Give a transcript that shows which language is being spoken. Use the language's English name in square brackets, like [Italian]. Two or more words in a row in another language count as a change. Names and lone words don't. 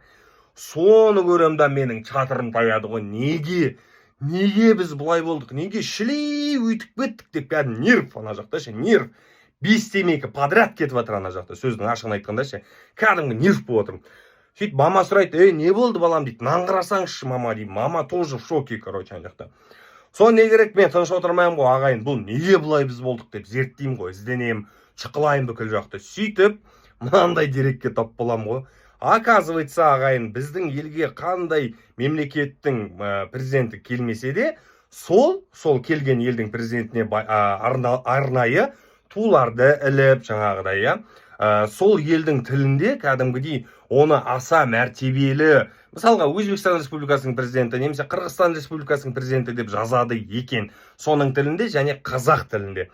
[Kazakh] Соны көремді менің чатырым таяды ғой. Неге біз бұлай болдық? Неге шілей өйтіп кеттік деп кәдімгі нерв ана жақта ше, нерв. 5 темекі подряд кетіп жатыр ана жақта, сөздің ашығын айтқанда ше, кәдімгі нерв болып отырмын. Сөйтіп мама сұрайды, не болды балам дейді, наңғырасаңызшы мама дейді. [Russian] Мама тоже в шоке, [Kazakh] короче, ана жақта. Сол не керек, мен тыныш отырмаймын ғой ағайын, бұл неге бұлай біз болдық деп зерттеймін ғой, ізденемін, шықылайын бүкіл жақты. Сөйтіп, мынандай дерекке тап боламын ғой. Оказывается, ағайын, біздің елге қандай мемлекеттің президенті келмесе де, сол келген елдің президентіне арнайы туларды іліп, жаңағыдай, сол елдің тілінде кәдімгідей оны аса мәртебелі, мысалға Өзбекстан Республикасының президенті немесе Қырғызстан Республикасының президенті деп жазады екен, соның тілінде және қазақ тілінде.